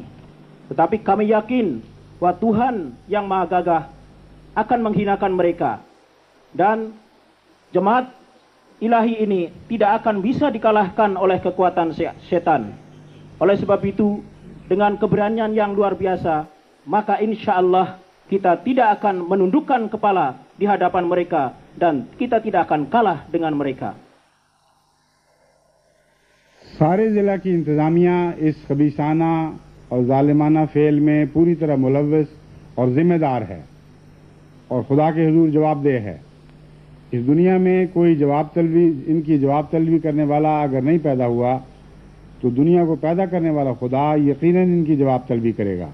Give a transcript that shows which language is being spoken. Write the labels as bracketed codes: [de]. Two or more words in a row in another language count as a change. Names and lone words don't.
[id] Tetapi kami yakin bahwa Tuhan yang Maha Gagah akan menghinakan mereka, dan jemaat ilahi ini tidak akan bisa dikalahkan oleh kekuatan setan. Oleh sebab itu, dengan keberanian yang luar biasa, maka [ar] إن شاء الله [id] kita tidak akan menundukkan kepala di hadapan mereka dan kita tidak akan kalah dengan mereka. [ur] سارے ضلع کی انتظامیہ اس خبیثانہ اور ظالمانہ فعل میں پوری طرح ملوث اور ذمہ دار ہے اور خدا کے حضور جوابدہ ہے. اس دنیا میں کوئی ان کی جواب طلبی کرنے والا اگر نہیں پیدا ہوا تو دنیا کو پیدا کرنے والا خدا یقیناً ان کی جواب طلبی کرے گا.